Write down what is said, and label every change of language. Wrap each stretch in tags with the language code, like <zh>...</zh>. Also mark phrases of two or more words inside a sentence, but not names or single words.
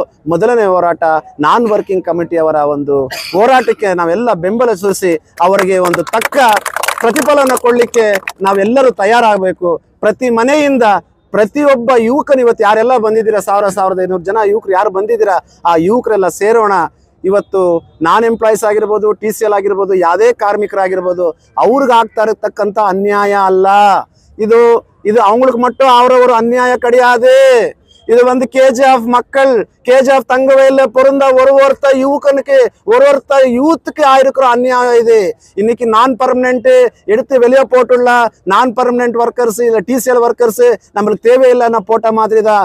<kn>ಮೊದಲನೇ ಹೋರಾಟ</kn> <en>non working</en> <kn>ಕಮಿಟಿಯವರ ಒಂದು ಹೋರಾಟಕ್ಕೆ ನಾವೆಲ್ಲ ಬೆಂಬಲ ಸೂಚಿಸಿ ಅವರಿಗೆ ಒಂದು ತಕ್ಕ ಪ್ರತಿಫಲನ ಕೊಡಲಿಕ್ಕೆ ನಾವೆಲ್ಲರೂ ತಯಾರಾಗಬೇಕು. ಪ್ರತಿ ಮನೆಯಿಂದ ಪ್ರತಿಯೊಬ್ಬ ಯುವಕನು ಇವತ್ತು ಯಾರೆಲ್ಲ ಬಂದಿದ್ದೀರಾ, 1500 ಜನ ಯುವಕರು ಯಾರು ಬಂದಿದ್ದೀರಾ, ಆ ಯುವಕರೆಲ್ಲ ಸೇರೋಣ. ಇವತ್ತು</kn> <en>non employees</en> <kn>ಆಗಿರ್ಬೋದು, TCL ಆಗಿರ್ಬೋದು, ಯಾವುದೇ ಕಾರ್ಮಿಕರಾಗಿರ್ಬೋದು, ಅವ್ರಿಗೆ ಆಗ್ತಾ ಇರತಕ್ಕಂಥ ಅನ್ಯಾಯ ಅಲ್ಲ ಇದು.</kn> <ta>அவங்களுக்கு மட்டும் அவரவர் அநியாய கிடையாது. இது வந்து KJF மக்கள், KJF தங்கவேல பிறந்த ஒருத்த யுவக்கனுக்கு ஒருத்த யூத்துக்கு ஆயிருக்கிற அநியாயம் இது. இன்னைக்கு</ta> <en>non permanent</en> <ta>எடுத்து வெளியே போட்டுள்ள</ta> <en>non permanent workers</en> <ta>இல்லை TCL ஒர்க்கர்ஸ் நம்மளுக்கு தேவையில்லைன்னா போட்ட மாதிரி தான்.</ta>